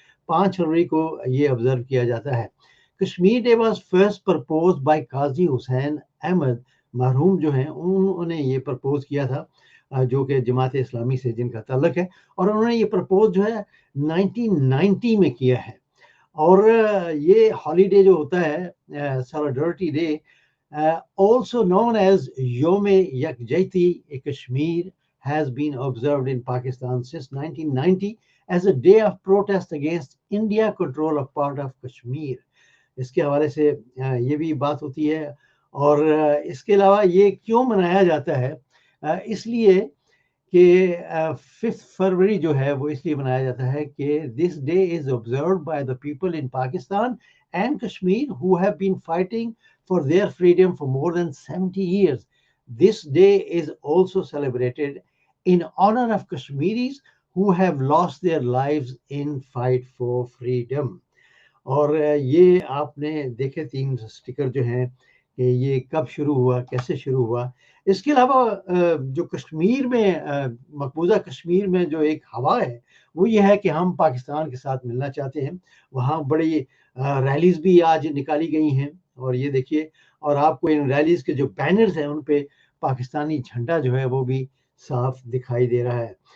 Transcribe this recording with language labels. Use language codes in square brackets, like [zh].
[ur] 5 فروری کو یہ آبزرو کیا جاتا ہے. [en] Kashmir day was first propose by Qazi Hussain Ahmed. [ur] مرحوم جو ہیں انہوں نے یہ پرپوز کیا تھا جو کہ جماعت اسلامی سے جن کا تعلق ہے. اور انہوں نے یہ پرپوز جو ہے 1990 میں کیا ہے. اور یہ ہالیڈے جو ہوتا ہے سالیڈارٹی day [en] also known as Yom Yakjehti Kashmir has been observed in Pakistan since 1990 as a day of protest against India control of part of Kashmir. [ur] اس کے حوالے سے یہ بھی بات ہوتی ہے. اور اس کے علاوہ یہ کیوں منایا جاتا ہے؟ اس لیے کہ 5 فروری جو ہے وہ اس لیے منایا جاتا ہے کہ [en] this day is observed by the people in Pakistan and Kashmir who have been fighting for their freedom for more than 70 years. This day is also celebrated in honor of Kashmiris who have lost their lives in fight for freedom. [ur] اور یہ آپ نے دیکھے 3 sticker جو ہیں کہ یہ کب شروع ہوا، کیسے شروع ہوا. اس کے علاوہ جو کشمیر میں مقبوضہ کشمیر میں جو ایک ہوا ہے وہ یہ ہے کہ ہم پاکستان کے ساتھ ملنا چاہتے ہیں. وہاں بڑی ریلیز بھی آج نکالی گئی ہیں. اور یہ دیکھیے، اور آپ کو ان ریلیز کے جو بینرز ہیں ان پہ پاکستانی جھنڈا جو ہے وہ بھی صاف دکھائی دے رہا ہے.